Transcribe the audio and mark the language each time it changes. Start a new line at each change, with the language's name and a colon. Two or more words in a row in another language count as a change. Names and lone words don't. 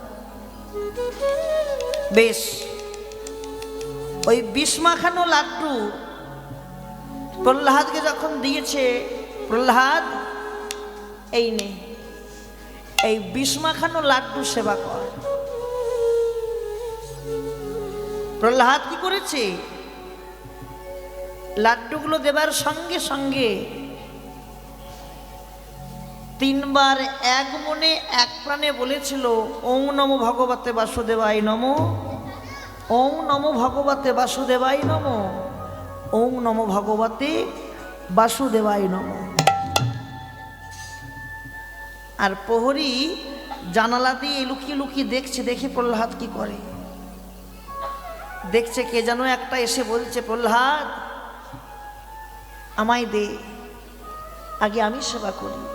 Bangla: বেশ, ওই বিষ মাখানো লাড্ডু প্রহ্লাদকে যখন দিয়েছে, প্রহ্লাদ এই নে, এই বিষ মাখানো লাড্ডু সেবা কর। প্রহ্লাদ কি করেছে? লাড্ডুগুলো দেবার সঙ্গে সঙ্গে 3 বার এক মনে এক প্রাণে বলেছিল,
Sanskrit: ওম নমো ভগবতে বাসুদেবায় নমো, ওম নমো ভগবতে বাসুদেবায় নমো, ওম নমো ভগবতে বাসুদেবায় নমো।
Bangla: আর প্রহরী জানালা দিয়ে লুকিয়ে লুকিয়ে দেখছে, দেখে প্রহ্লাদ কি করে। দেখছে কে যেন একটা এসে বলছে, প্রহ্লাদ আমায় দে, আগে আমি সেবা করি।